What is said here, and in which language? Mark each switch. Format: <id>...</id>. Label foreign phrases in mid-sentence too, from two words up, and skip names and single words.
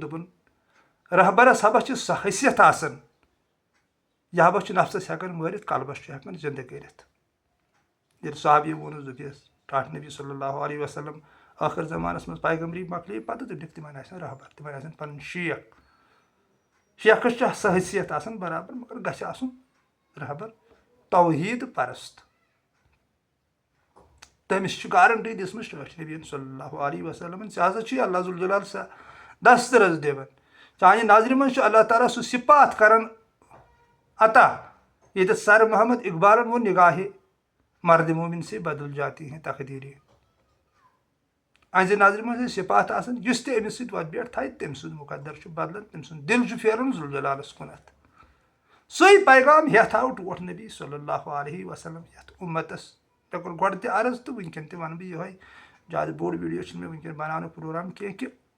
<ks>دوٚپُن رہبرس حبس چھِ سۄ حیثیت آسان یہِ حبس چھُ نفسس ہٮ۪کان مٲرِتھ قلبس چھُ ہٮ۪کان زنٛدٕ کٔرِتھ ییٚلہِ صحابی ووٚنُس دوٚپیس ٹاٹھ نبی</ks> <ar>صلی اللہ علیہ وسلم</ar> <ks>ٲخر زمانس منٛز پیغمبری مۄکلے پتہٕ دوٚپُکھ تِمن آسن رہبر تِمن آسن پنٕنۍ شیخ شیخس چھِ سۄ حیثیت آسان برابر مگر گژھِ آسُن رہبر توحیٖد پرست تٔمِس چھِ گارنٹی دِژمٕژ ٹٲٹھۍ نبیَن</ks> <ar>صلی اللہ علیہ وسلمن</ar> <ks>ژےٚ ہسا چھُے اللہ ذوالجلال سۄ دسترس دِوان چانہِ نظرِ منٛز چھُ اللہ تعالیٰ سُہ صفات کران عطا ییٚتٮ۪تھ سر محمد اقبالن ووٚن</ks> <ur>نگاہہِ مرد مومن سے بدل جاتی ہیں تقدیٖرِ</ur> <ks>أہنٛزِ نظرِ منٛز ٲسۍ صفات آسان یُس تہِ أمِس سۭتۍ وۄتھ بیٹھ تھایہِ تٔمۍ سُنٛد مُقدر چھُ بدلان تٔمۍ سُنٛد دِل چھُ پھیران ذوالجلالس کُنتھ سُے پیغام ہٮ۪تھ آو ٹوٹھ نبی</ks> <ar>صلی اللہ علیہ وسلم</ar> <ks>یتھ اُمتس مےٚ کوٚر گۄڈٕ تہِ عرض تہٕ وٕنکیٚن تہِ ونہٕ بہٕ یِہوے زیادٕ بوٚڑ ویٖڈیو چھُنہٕ مےٚ وٕنکیٚن بناونُک پروگرام کینٛہہ کہِ</ks>